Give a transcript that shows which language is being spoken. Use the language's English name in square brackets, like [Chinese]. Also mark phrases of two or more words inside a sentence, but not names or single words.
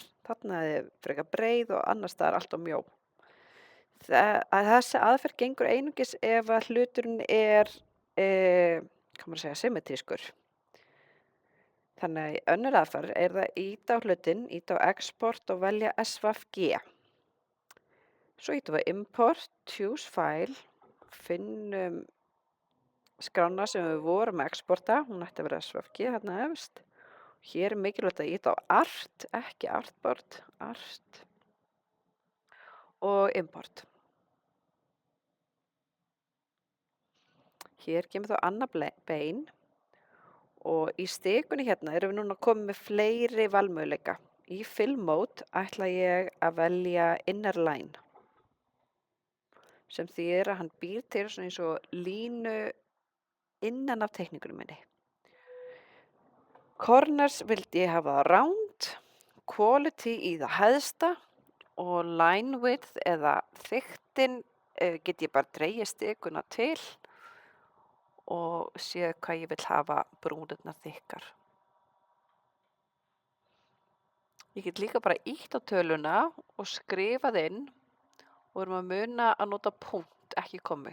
[Icelandic] Þarna er frekar breið og annars staðar allt of mjó. Þessi aðferð gengur einungis ef að hluturinn er, hvað maður að segja, symmetrískur. Þannig að í önnur aðferð er það íta á hlutinn, íta á export og velja SVG. Svo ítum við [English] import, choose file, [Icelandic] finnum skrána sem við vorum að exporta, hún ætti að vera SVG hérna efst. Hér er mikilvægt að íta á art, ekki artboard, art og import. Hér kemur þá annað bein og í stikunni hérna erum við núna komið með fleiri valmöguleika. Í [English] fill mode [Icelandic] ætla ég að velja [English] inner line, [Icelandic] sem þýðir að hann býr til svona eins og línu innan af teikningunum minni. Corners vildi ég hafa round, quality í það hæðsta og [English] line width [Icelandic] eða þykktin get ég bara dregið stikuna til og séð hvað ég vil hafa brúnirnar þykkar. Ég get líka bara ýtt á töluna og skrifað inn og erum að muna að nota punkt, ekki komið.